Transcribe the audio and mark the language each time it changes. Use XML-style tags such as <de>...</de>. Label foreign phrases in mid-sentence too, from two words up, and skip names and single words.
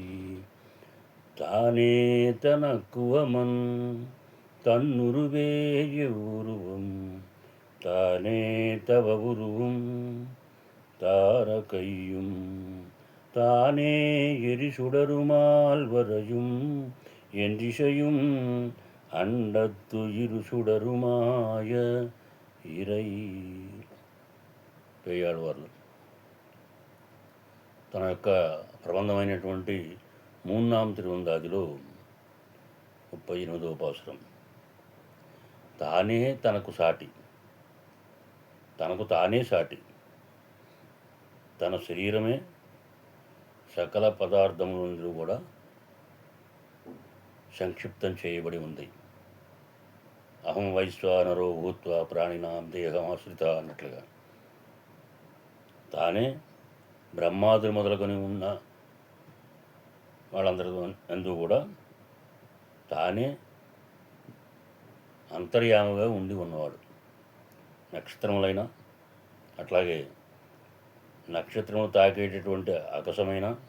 <ta>தானே தனக்குவமன் தன்னுருவேயுருவும் தானே தவ உருவும் தாரகையும் தானே எரிசுடருமால்வரையும் என் திசையும் அண்டத்து இரு சுடருமாய இறை.</ta> <te>పేయాళ్వార్లు తన యొక్క ప్రబంధమైనటువంటి మూన్నాం తిరువందాదిలో 38వ పాసురం. తానే తనకు సాటి, తనకు తానే సాటి, తన శరీరమే సకల పదార్థములందు కూడా సంక్షిప్తం చేయబడి ఉంది.</te> <sa>అహం వైశ్వానరో భూత్వా ప్రాణినాం దేహమాశ్రిత</sa> <te>అన్నట్లుగా తానే బ్రహ్మాదులు మొదలుకొని ఉన్న వాళ్ళందరి అందు కూడా తానే అంతర్యామగా ఉండి ఉన్నవాడు. నక్షత్రములైన అట్లాగే నక్షత్రము తాకేటటువంటి ఆకాశమైన,</te>